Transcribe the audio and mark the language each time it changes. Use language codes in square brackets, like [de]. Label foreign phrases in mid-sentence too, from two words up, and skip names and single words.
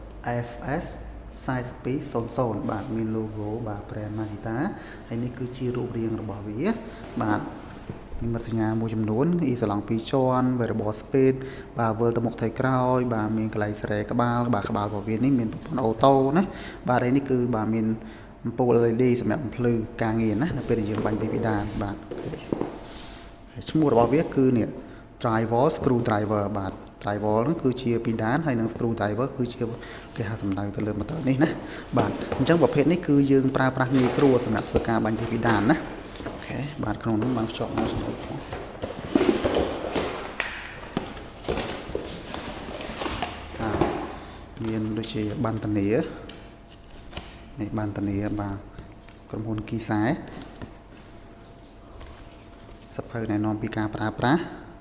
[km] FS4200 បាទមាន logo បាទ brand Makita ហើយនេះគឺជារូបរាងរបស់វាបាទមានសញ្ញាមួយចំនួនអ៊ីសាឡង់2ជាន់ [en] variable speed [km] បាទ វិលទៅមុខថយក្រោយបាទមានកន្លែងស្រែក្បាលបាទក្បាលរបស់វានេះមានប្រព័ន្ធអូតូណាបាទហើយនេះគឺបាទមានអំពូល LED សម្រាប់បំភ្លឺការងារណានៅពេលដែលយើងបាញ់ពីដានបាទឈ្មោះរបស់វាគឺនេះ [en] Drywall screw driver [km] បាទ Drywall ហ្នឹងគឺជាពីដានហើយនឹង [en] screw driver [km] គឺជាគេហៅសំដៅទៅលើម៉ូទ័រនេះណាបាទអញ្ចឹងប្រភេទនេះគឺយើងប្រើប្រាស់ងាយស្រួលសម្រាប់ធ្វើការបាញ់ពីដានណាអូខេបាទក្នុងនោះបានភ្ជាប់មកសម្រាប់ មានដូចជាបានតនីនេះបានតនីបាទក្រុមហ៊ុនគីសែសភៅណែនាំពីការប្រើប្រាស់